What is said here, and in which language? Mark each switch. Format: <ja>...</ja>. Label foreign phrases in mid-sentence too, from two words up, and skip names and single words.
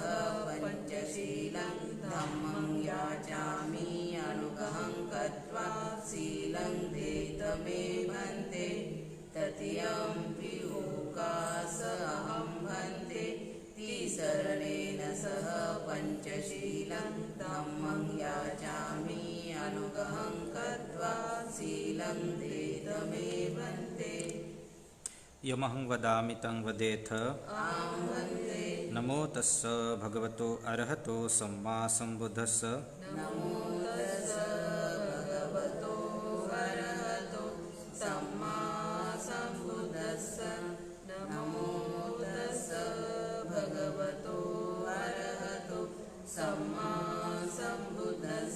<pi>पञ्चशीलं धम्मं याचामि अनुगहं कृत्वा शीलं देतमे भन्ते तृतीयंपि ओकास अहं भन्ते तिसरणेन सह पञ्चशीलं धम्मं याचामि अनुगहं कृत्वा शीलं देतमे भन्ते यमहं वदामि तं वदेथ। नमो तस्स भगवतो अरहतो सम्मा सम्बुद्धस्स। नमो तस्स भगवतो अरहतो सम्मा सम्बुद्धस्स। नमो तस्स भगवतो अरहतो सम्मा सम्बुद्धस्स।</pi>